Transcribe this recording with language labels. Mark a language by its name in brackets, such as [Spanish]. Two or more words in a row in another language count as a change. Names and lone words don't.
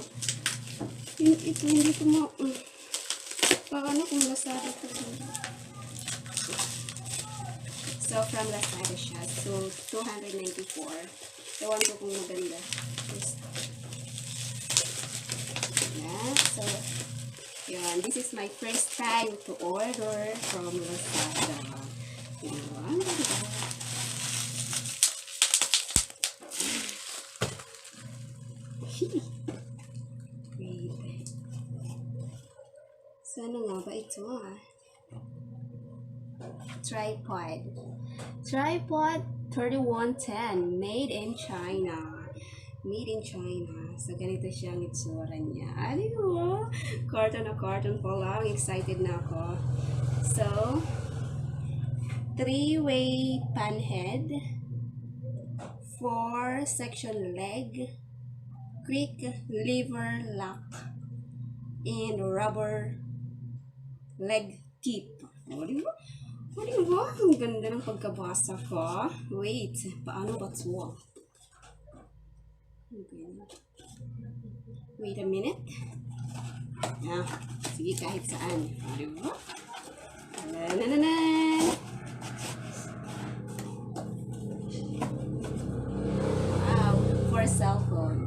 [Filipino] Ito, hindi ko paano kung Lazada ito? [English] So, from Lazada siya. [Filipino] So, 294. Ewan ko kung maganda. Yeah. So, yun. [English] This is my first time to order from Lazada. [Filipino] Yun. Wait. So, ano nga ba ito Tripod 3110. [English] Made in China. Made in China. [Filipino] So, ganito siya ang itsura niya. Di ba? Carton na carton pa lang. Excited na ako. [English] So, 3-way pan head. 4-section leg. Quick lever lock. And rubber leg tip. [Filipino] O, di ba? O, di ba? Ang ganda ng pagkabasa ko. Wait, paano ba ito? Okay. [English] Wait a minute. [Filipino] Ah, sige, kahit saan. O, di ba? [English] Wow, for cellphone.